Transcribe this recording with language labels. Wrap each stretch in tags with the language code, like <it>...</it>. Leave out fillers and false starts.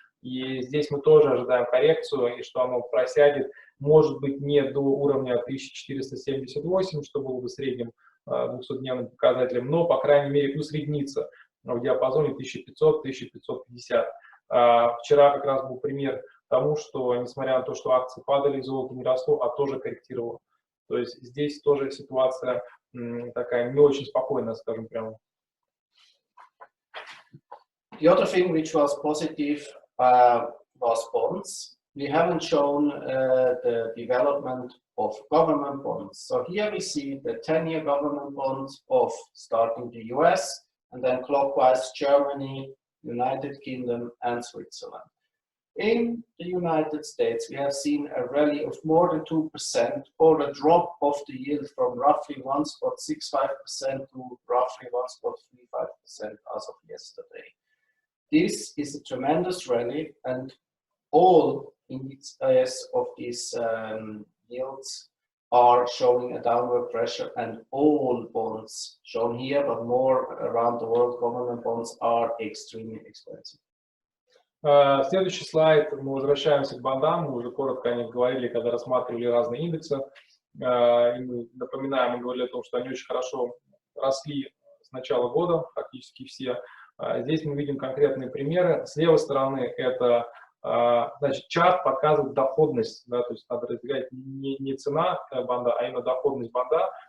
<ru>И здесь мы тоже ожидаем коррекцию, и что оно просядет, может быть, не до уровня 1478, что было бы средним 200-дневным показателем, но, по крайней мере, усреднится в диапазоне 1500-1550. Вчера как раз был пример тому, что, несмотря на то, что акции падали, золото не росло, а тоже корректировало. То есть здесь тоже ситуация такая не очень спокойная, скажем прямо.</ru> <en>The other thing which was positive was bonds. We haven't shown the development of government bonds. So here we see the 10-year government bonds of starting the US and then clockwise Germany, United Kingdom and Switzerland. In the United States, we have seen a rally of more than 2% or a drop of the yield from roughly 1.65% to roughly 1.35% as of yesterday. This is a tremendous rally, and all indices of these yields are showing a downward pressure, and all bonds shown here, but more around the world, government bonds are extremely expensive.</en> <ru>Следующий слайд, мы возвращаемся к бандам, мы уже коротко о них говорили, когда рассматривали разные индексы. И мы напоминаем, мы говорили о том, что они очень хорошо росли с начала года, практически все. Здесь мы видим конкретные примеры. С левой стороны это, значит, чарт показывает доходность, да, то есть надо разделять не цена банда, а именно доходность банда.</ru>